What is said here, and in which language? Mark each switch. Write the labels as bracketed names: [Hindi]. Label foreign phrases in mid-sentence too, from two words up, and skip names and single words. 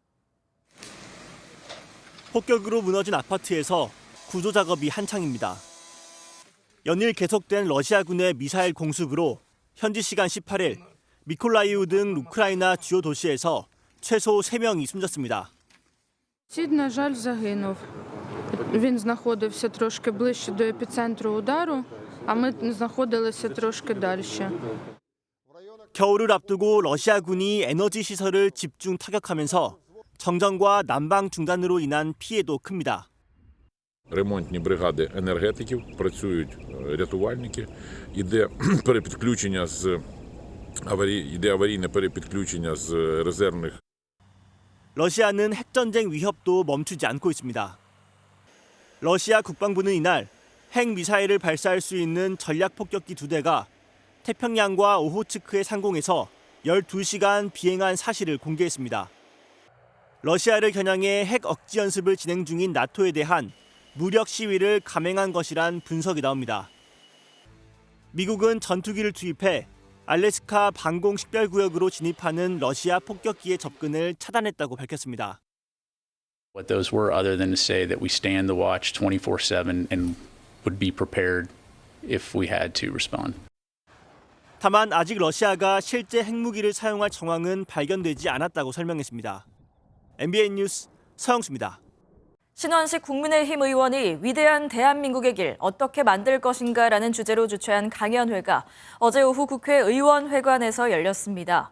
[Korean] 폭격으로 무너진 아파트에서 구조 작업이 한창입니다. 연일 계속된 러시아군의 미사일 공습으로 현지 시간 18일 미콜라이우 등 우크라이나 주요 도시에서 최소 3명이 숨졌습니다. [Ukrainian] Сід, на жаль, загинув. Він знаходився трошки ближче до епіцентру удару, а ми знаходилися трошки далі. [Korean] 겨울을 앞두고 러시아군이 에너지 시설을 집중 타격하면서 정전과 난방 중단으로 인한 피해도 큽니다. [Ukrainian] Ремонтні бригади енергетиків, працюють рятувальники, іде перепідключення іде аварійне перепідключення з резервних. [Korean] 러시아는 핵전쟁 위협도 멈추지 않고 있습니다. 러시아 국방부는 이날 핵미사일을 발사할 수 있는 전략 폭격기 2대가 태평양과 오호츠크의 상공에서 12시간 비행한 사실을 공개했습니다. 러시아를 겨냥해 핵 억지 연습을 진행 중인 나토에 대한 무력 시위를 감행한 것이란 분석이 나옵니다. 미국은 전투기를 투입해 알래스카 방공 식별구역으로 진입하는 러시아 폭격기의 접근을 차단했다고 밝혔습니다. [English] What those were other than to say that we stand the watch 24/7 and would be prepared if we had to respond. [Korean] 다만 아직 러시아가 실제 핵무기를 사용할 정황은 발견되지 않았다고 설명했습니다. MBN 뉴스 서영수입니다. 신원식 국민의힘 의원이 위대한 대한민국의 길 어떻게 만들 것인가라는 주제로 주최한 강연회가 어제 오후 국회 의원회관에서 열렸습니다.